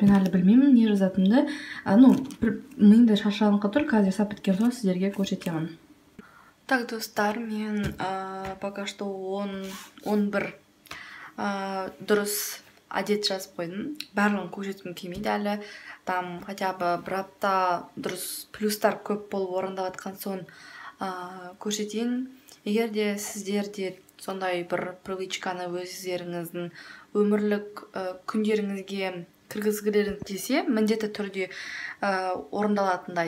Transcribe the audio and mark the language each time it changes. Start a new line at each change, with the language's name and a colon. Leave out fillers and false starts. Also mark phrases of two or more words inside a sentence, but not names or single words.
Kazakh: Мен әлі білмеймін не жазатынды. Миымда шаршағанға тұр, қазір жасап біткен соң сіздерге көрсетемін. Так, достар, мен
Russian: пока что
Kazakh: 11 дұрыс әдет жазып қойдым. Барлығын көрсеткім келмейді әлі.
Russian: Там хотя бы
Kazakh: бір апта дұрыс плюстар көп болып орындап жатқан соң көрсетейін. Егер де сіздерде сондай бір привычканы өздеріңіздің өмірлік күндеріңізге кіргізгілеріңіз келсе, міндетті түрде орындалатындай.